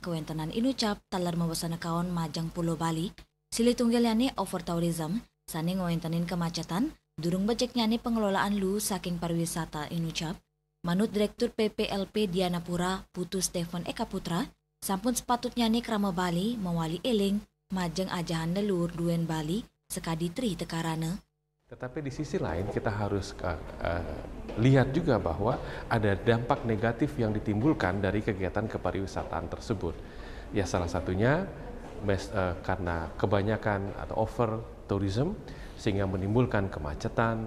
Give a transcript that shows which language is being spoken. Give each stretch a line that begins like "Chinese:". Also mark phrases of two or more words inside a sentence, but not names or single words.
Balinese: kewentenan inucap talar mawasana kaon Majang Pulau Bali, silih tunggil yani
English: over tourism,
Balinese: sani ngewentenin kemacetan, durung beceknya ni pengelolaan lu saking pariwisata inucap, manut Direktur PPLP Dianapura Putu Stephen Eka Putra, sampun sepatutnya ni krama Bali mewali eling, majeng ajahan leluhur duen Bali, sekadi Trihita Karana.
Indonesian: Tetapi di sisi lain kita harus lihat juga bahwa ada dampak negatif yang ditimbulkan dari kegiatan kepariwisataan tersebut. Ya salah satunya karena kebanyakan atau
English: over tourism
Indonesian: sehingga menimbulkan kemacetan.